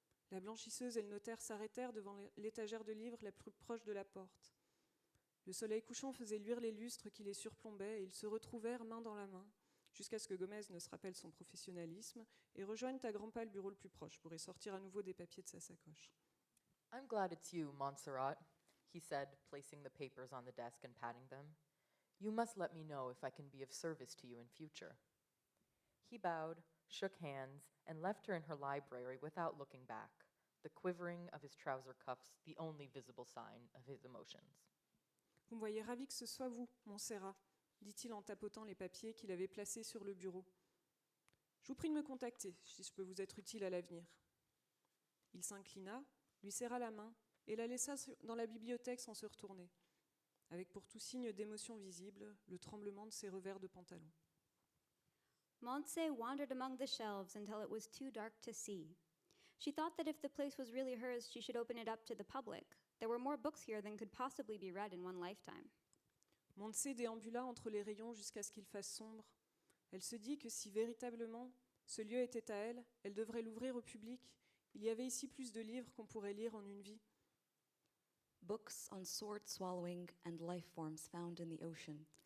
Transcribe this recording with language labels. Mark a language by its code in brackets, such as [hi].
[fr] La blanchisseuse et le notaire s'arrêtèrent devant l'étagère de livres la plus proche de la porte. Le soleil couchant faisait luire les lustres qui les surplombaient et ils se retrouvèrent main dans la main, jusqu'à ce que Gomez ne se rappelle son professionnalisme et rejoigne à grands pas le bureau le plus proche pour y sortir à nouveau des papiers de sa sacoche. [en] I'm glad it's you, Montserrat, he said, placing the papers on the desk and patting them. You must let me know if I can be of service to you in future. He bowed, shook hands, and left her in her library without looking back, the quivering of his trouser cuffs the only visible sign of his emotions. [fr] Vous me voyez ravi que ce soit vous, Montserrat, dit-il en tapotant les papiers qu'il avait placés sur le bureau. Je vous prie de me contacter si je peux vous être utile à l'avenir. Il s'inclina, lui serra la main et la laissa dans la bibliothèque sans se retourner, avec pour tout signe d'émotion visible le tremblement de ses revers de pantalon. [en] Montse wandered among the shelves until it was too dark to see. She thought that if the place was really hers, she should open it up to the public. There were more books here than could possibly be read in one lifetime. [fr] Montse déambula entre les rayons jusqu'à ce qu'il fasse sombre. Elle se dit que si véritablement ce lieu était à elle, elle devrait l'ouvrir au public. Il y avait ici plus de livres qu'on pourrait lire en une vie. [en] Books on sword swallowing and life forms found in the ocean,